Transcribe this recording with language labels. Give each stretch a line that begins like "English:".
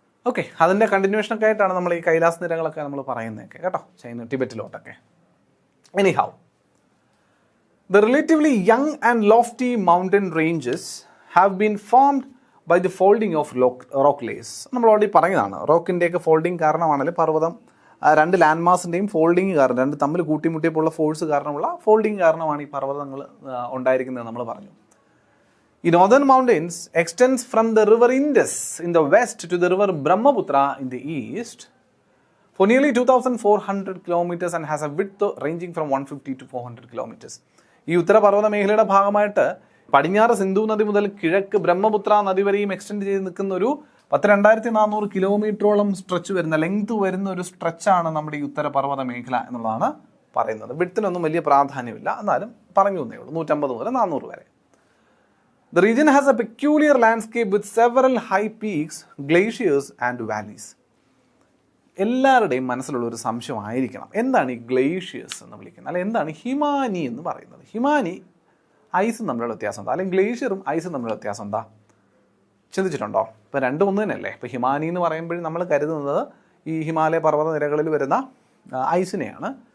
Malayalam: Okay, അതിൻ്റെ കണ്ടിന്യൂഷനൊക്കെ ആയിട്ടാണ് നമ്മൾ ഈ കൈലാസ് നിരകളൊക്കെ നമ്മൾ പറയുന്നതൊക്കെ കേട്ടോ, China ടിബറ്റിലോട്ടൊക്കെ.
English: Anyhow, the relatively young and lofty mountain ranges have been formed by the folding of rock layers.
Malayalam: നമ്മൾ ഓൾറെഡി പറഞ്ഞതാണ്, റോക്കിൻ്റെയൊക്കെ ഫോൾഡിങ് കാരണമാണല്ലോ പർവ്വതം, 2 ലാൻഡ് മാസിൻ്റെയും ഫോൾഡിങ് കാരണം, 2 തമ്മിൽ കൂട്ടിമുട്ടിയപ്പോൾ ഉള്ള ഫോഴ്സ് കാരണമുള്ള ഫോൾഡിങ് കാരണമാണ് ഈ പർവ്വതങ്ങൾ ഉണ്ടായിരിക്കുന്നത് നമ്മൾ പറഞ്ഞു.
English: ഈ northern mountains extends from the river Indus in the west to the river Brahmaputra in the east for nearly 2,400 kilometers and has a width ranging from 150 to 400 kilometers.
Malayalam: ഈ ഉത്തരപർവ്വത മേഖലയുടെ ഭാഗമായിട്ട് പടിഞ്ഞാറ് സിന്ധു നദി മുതൽ കിഴക്ക് ബ്രഹ്മപുത്ര നദി വരെയും എക്സ്റ്റെൻഡ് ചെയ്ത് നിൽക്കുന്ന ഒരു 12,400 കിലോമീറ്ററോളം സ്ട്രെച്ച് വരുന്ന, ലെങ്ത് വരുന്ന ഒരു സ്ട്രെച്ചാണ് നമ്മുടെ ഈ ഉത്തരപർവ്വത മേഖല എന്നുള്ളതാണ് പറയുന്നത്. വിഡ്ത്തിനൊന്നും വലിയ പ്രാധാന്യമില്ല, എന്നാലും പറഞ്ഞു തന്നേ ഉള്ളൂ. 150 മുതൽ 400 വരെ.
English: The region has a peculiar landscape with several high peaks, glaciers and valleys.
Malayalam: എല്ലാവരുടെയും മനസ്സിലുള്ള ഒരു സംശയമായിരിക്കണം, എന്താണ് ഈ ഗ്ലേഷ്യേഴ്സ് എന്ന് വിളിക്കുന്നത്, അല്ലെങ്കിൽ എന്താണ് ഹിമാനി എന്ന് പറയുന്നത്? ഹിമാനി ഐസും തമ്മിലുള്ള വ്യത്യാസം എന്താ, അല്ലെങ്കിൽ ഗ്ലേഷ്യറും ഐസും തമ്മിലുള്ള വ്യത്യാസം എന്താ? ചിന്തിച്ചിട്ടുണ്ടോ? ഇപ്പോൾ രണ്ടും ഒന്ന് തന്നെയല്ലേ. ഇപ്പോൾ ഹിമാനി എന്ന് പറയുമ്പോഴും നമ്മൾ കരുതുന്നത് ഈ ഹിമാലയ പർവ്വത നിരകളിൽ വരുന്ന ഐസിനെയാണ്.